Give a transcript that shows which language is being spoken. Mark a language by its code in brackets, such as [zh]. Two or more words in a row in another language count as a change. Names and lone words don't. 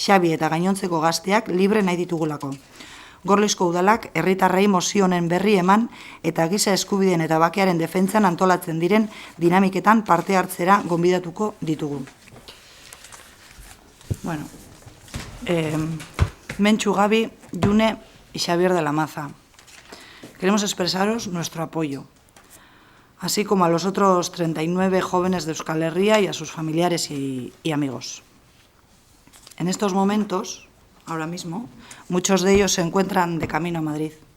[eu] Xabi eta gainontzeko gazteak libre nahi ditugulako. Gorlizko udalak herritarrei mozio honen berri eman eta giza eskubideen eta bakearen defentsan antolatzen diren dinamiketan parte hartzera gonbidatuko ditugu. [es] Bueno, Mentxu Gabi, June y Xavier de la Maza. Queremos expresaros nuestro apoyo, así como a los otros 39 jóvenes de Euskal Herria y a sus familiares y amigos. En estos momentos, ahora mismo, muchos de ellos se encuentran de camino a Madrid.